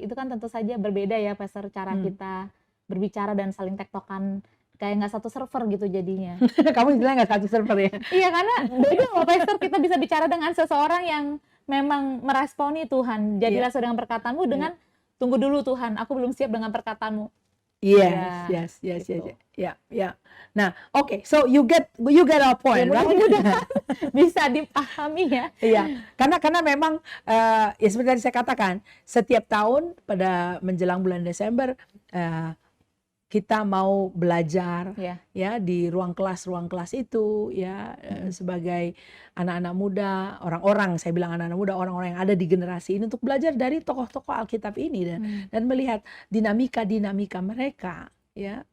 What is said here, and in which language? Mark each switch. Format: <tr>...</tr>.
<id>Itu kan tentu saja berbeda ya, Pastor, cara kita berbicara dan saling tektokan. Kayak nggak satu server gitu jadinya. Kamu bilang nggak satu server ya? Iya, karena beda loh Pastor, kita bisa bicara dengan seseorang yang memang meresponi Tuhan. Jadilah sesuai dengan perkataanmu dengan tunggu dulu Tuhan, aku belum siap dengan perkataanmu. Yes. Ya. Nah, oke.</id> <en>So you get our point, right?</en> <id>Bisa dipahami ya. Iya. Karena memang ya seperti tadi saya katakan, setiap tahun pada menjelang bulan Desember kita mau belajar ya di ruang kelas itu ya sebagai anak-anak muda, saya bilang anak-anak muda, orang-orang yang ada di generasi ini untuk belajar dari tokoh-tokoh Alkitab ini dan melihat dinamika mereka ya.</id>